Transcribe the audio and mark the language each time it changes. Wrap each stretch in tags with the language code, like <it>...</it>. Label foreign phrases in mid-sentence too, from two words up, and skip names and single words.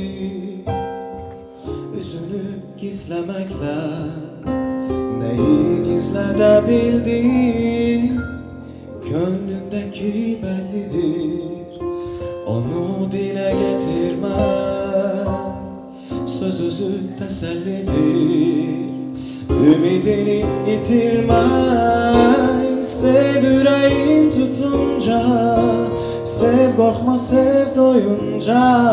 <az>üzünü gizləməklə nəyi gizlədə bildi, könlündəki bəllidir, onu dilə gətirmə, söz özü təsəllidir, ümidini itirmə.</az> <tr>Sev yüreğin tutunca, sev korkma sev doyunca,</tr>